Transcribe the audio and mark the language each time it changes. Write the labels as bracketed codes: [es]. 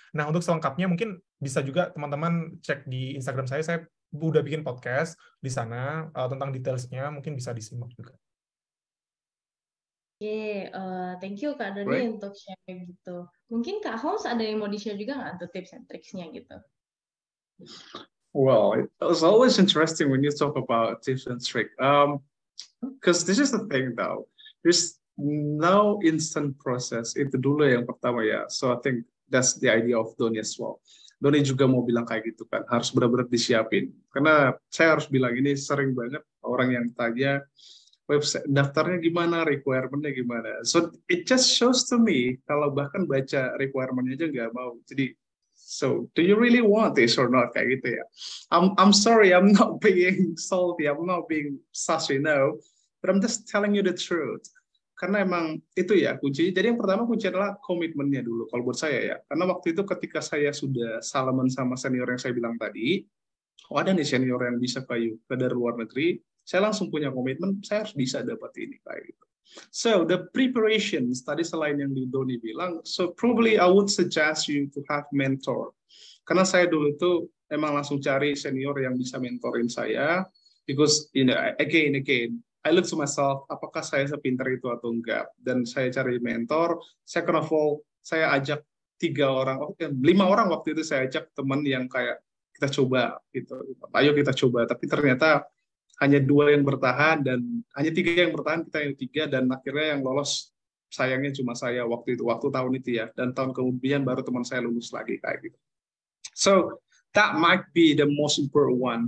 [id] Nah, untuk selengkapnya mungkin bisa juga teman-teman cek di Instagram saya udah bikin podcast di sana tentang detailsnya, mungkin bisa disimak juga. Oke, [en] thank you [id] Kak Doni [en] Right. [id] untuk share gitu. Mungkin Kak Holmes ada yang mau di-share juga nggak untuk tips and tricksnya gitu? [en] Well, it's always interesting when you talk about tips and tricks. Because this is the thing though. There's no instant process. [id] Itu dulu yang pertama ya. [en] So I think that's the idea of Doni as well. [id] Doni juga mau bilang kayak gitu kan. Harus benar-benar disiapin. Karena saya harus bilang ini sering banget orang yang tanya website daftarnya gimana, requirement-nya gimana. [en] So it just shows to me [id] kalau bahkan baca requirement-nya aja nggak mau. Jadi [en] so do you really want this or not [id] kayak gitu ya. [en] I'm sorry, I'm not being salty, I'm not being sassy, no. But I'm just telling you the truth. [id] Karena emang itu ya kunci. Jadi yang pertama kunci adalah komitmennya dulu kalau buat saya ya. Karena waktu itu ketika saya sudah salaman sama senior yang saya bilang tadi, oh ada nih senior yang bisa kayu dari luar negeri, saya langsung punya komitmen, saya harus bisa dapat ini kayak gitu. [en] So the preparations [id] tadi selain yang di Doni bilang, [en] so probably I would suggest you to have mentor. [id] Karena saya dulu itu emang langsung cari senior yang bisa mentorin saya, [en] because you know again I look to myself, [id] apakah saya sepintar itu atau enggak, dan saya cari mentor. [en] Second of all, [id] saya ajak 5 orang waktu itu saya ajak teman yang kayak kita coba gitu, ayo kita coba, tapi ternyata hanya 2 yang bertahan dan hanya 3 yang bertahan, kita yang 3, dan akhirnya yang lolos sayangnya cuma saya waktu tahun itu ya, dan tahun kemudian baru teman saya lulus lagi kayak gitu. [en] So that might be the most important one.